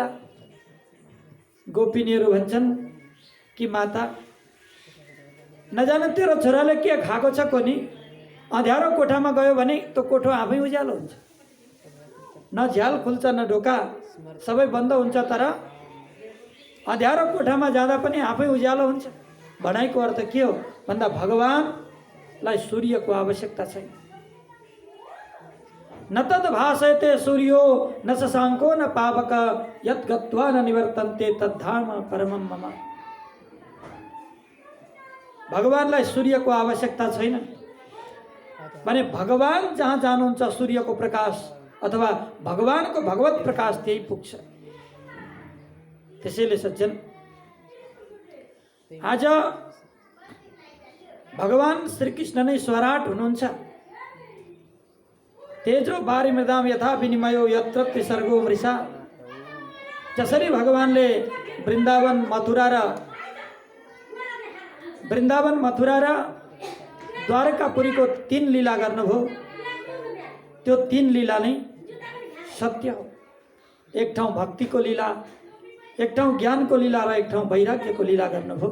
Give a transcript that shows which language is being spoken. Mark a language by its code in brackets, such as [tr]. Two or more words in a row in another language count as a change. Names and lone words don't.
[ne] गोपिनीहरू भन्छन् कि माता नजाने तेरो छोराले के खाएको छ कोनी, अँध्यारो कोठामा गयो भने त्यो कोठो आफै उज्यालो हुन्छ, न झ्याल खुल्छ न ढोका, सबै बन्द हुन्छ, तर अँध्यारो कोठामा जाँदा पनि आफै उज्यालो हुन्छ। भनाइको अर्थ के हो भन्दा भगवानलाई सूर्यको आवश्यकता छैन। [sa] न तद् भासयते सूर्यो न शशाङ्को न पावक यत् गत्वा न निवर्तन्ते तद्धाम परमं मम। [ne] भगवानलाई सूर्यको आवश्यकता छैन भने भगवान जहाँ जानुहुन्छ सूर्यको प्रकाश अथवा भगवानको भगवत प्रकाश त्यही पुग्छ। त्यसैले सज्जन, आज भगवान श्री कृष्ण नै स्वराट हुनुहुन्छ। [sa] तेजो बारी मृदाम यथा विनिमयो यत्र त्रिसर्गो मृषा। [ne] जसरी भगवानले वृन्दावन मथुरा र द्वारकापुरीको 3 लीला गर्नुभयो, त्यो 3 लीला नै सत्य हो। एक ठाउँ भक्तिको लीला, एक ठाउँ ज्ञानको लीला र एक ठाउँ वैराग्यको लीला गर्नुभयो।